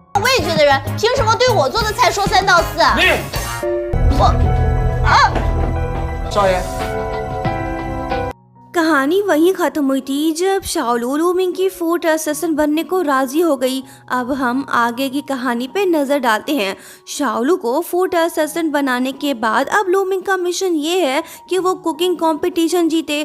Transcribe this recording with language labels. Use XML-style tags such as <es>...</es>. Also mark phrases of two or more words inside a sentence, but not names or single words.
<zh>味觉的人，凭什么对我做的菜说3道4啊？少爷，</zh> <hi>कहानी वहीं खत्म हुई थी जब शाओलू लूमिंग की</hi> <en>food assistant</en> <hi>बनने को राजी हो गई। अब हम आगे की कहानी पे नजर डालते हैं। शाओलू को</hi> <en>food assistant</en> <hi>बनाने के बाद अब लूमिंग का मिशन ये है कि वो</hi> <en>cooking competition</en> <hi>जीते।</hi>